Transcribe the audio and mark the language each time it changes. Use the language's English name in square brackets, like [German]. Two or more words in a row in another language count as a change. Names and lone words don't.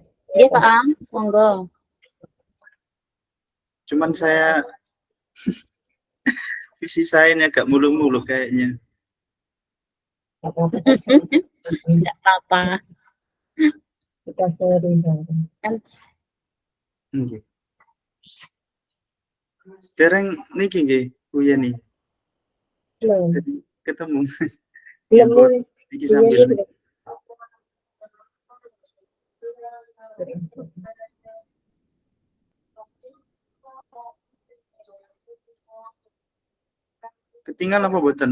[Indonesian] Iya, Pak Am. Monggo. Cuman saya visi saya ini agak muluk-muluk kayaknya. Tidak apa-apa. Kita sharing. Nggih. [Javanese] Dereng niki nggih Bu Yeni. [Indonesian] Belum. Jadi ketemu. Belum. Iki sambil nih. Ketinggalan apa boten?